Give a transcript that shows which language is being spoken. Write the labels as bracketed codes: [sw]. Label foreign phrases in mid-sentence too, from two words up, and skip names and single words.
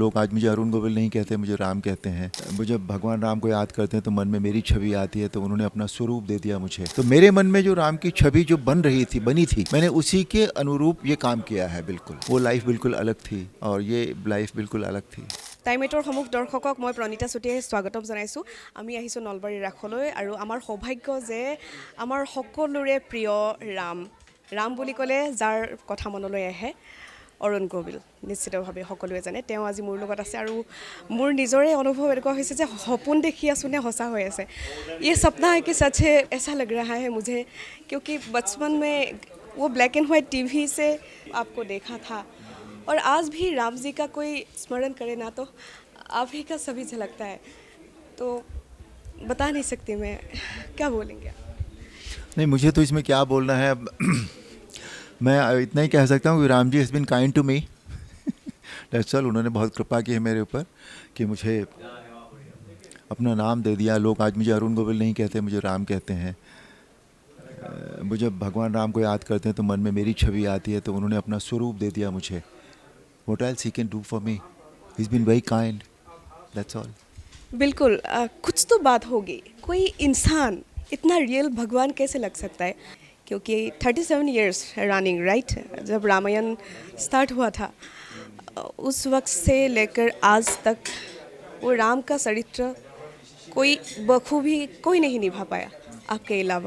[hi] लोग आज मुझे अरुण गोविल नहीं कहते, मुझे राम कहते हैं। मुझे भगवान राम को याद करते हैं तो मन में मेरी छवि आती है, तो उन्होंने अपना स्वरूप दे दिया मुझे। तो मेरे मन में जो राम की छवि जो बनी थी, मैंने उसी के अनुरूप ये काम किया है। बिल्कुल वो लाइफ बिल्कुल अलग थी और ये लाइफ बिल्कुल अलग थी। [as] টাইমেটৰ সমূহ দৰ্শকক মই প্ৰণীতা চুতীয়াই স্বাগতম জনাইছোঁ। আমি আহিছোঁ নলবাৰী ৰাসলৈ আৰু আমাৰ সৌভাগ্য যে আমাৰ সকলোৰে প্ৰিয় ৰাম বুলি ক'লে যাৰ কথা মনলৈ আহে অৰুণ গোবিল, নিশ্চিতভাৱে সকলোৱে জানে। তেওঁ আজি মোৰ লগত আছে আৰু মোৰ নিজৰে অনুভৱ এনেকুৱা হৈছে যে সপোন দেখি আছোঁ নে সঁচা হৈ আছে। [hi] ये सपना है कि सच है, ऐसा लग रहा है मुझे, क्योंकि बचपन में वो [en] black and white TV [hi] से आपको देखा था और आज भी राम जी का कोई स्मरण करे ना तो आप ही का सभी झलकता है। तो बता नहीं सकती मैं, क्या बोलेंगे आप? नहीं, मुझे तो इसमें क्या बोलना है अब। मैं इतना ही कह सकता हूँ कि राम जी [en] has been kind to me. that's all. [hi] उन्होंने बहुत कृपा की है मेरे ऊपर कि मुझे अपना नाम दे दिया। लोग आज मुझे अरुण गोविल नहीं कहते, मुझे राम कहते हैं। मुझे भगवान राम को याद करते हैं तो मन में मेरी छवि आती है, तो उन्होंने अपना स्वरूप दे दिया मुझे। [en] What else he can do for me? He's been very kind. That's all. [hi] बिल्कुल कुछ तो बात होगी। कोई इंसान इतना रियल भगवान कैसे लग सकता है? क्योंकि 37 [en] years running right, [hi] जब रामायण स्टार्ट हुआ था उस वक्त से लेकर आज तक वो राम का चरित्र कोई बखूबी कोई नहीं निभा पाया आपके अलावा।